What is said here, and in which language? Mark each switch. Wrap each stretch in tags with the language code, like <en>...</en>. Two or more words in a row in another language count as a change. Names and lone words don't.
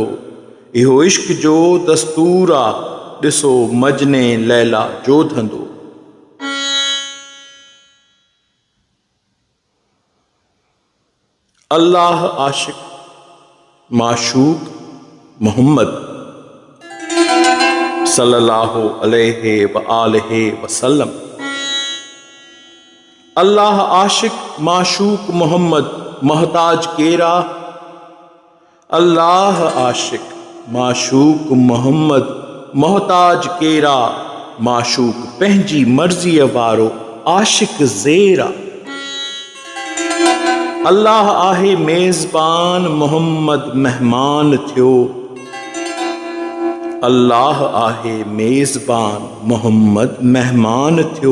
<sd>इहो इश्क जो दस्तूर आ, ॾिसो मजने लैला जो धंधो। अल्लाह आशिक, माशूक मोहम्मद</sd> <ar>صلى الله عليه و آله وسلم.</ar> <sd>अल्लाह आशिक, माशूक मोहम्मद, मोहताज केरा। अल्लाह आशिक, माशूक मोहम्मद, मोहताज केरा। माशूक पंहिंजी मर्ज़ीअ वारो, आशिक ज़ेरा। अल्लाह आहे मेज़बान, मोहम्मद मेहमान थियो। अल्लाह आहे मेज़बान, मोहम्मद मेहमान थियो।</sd>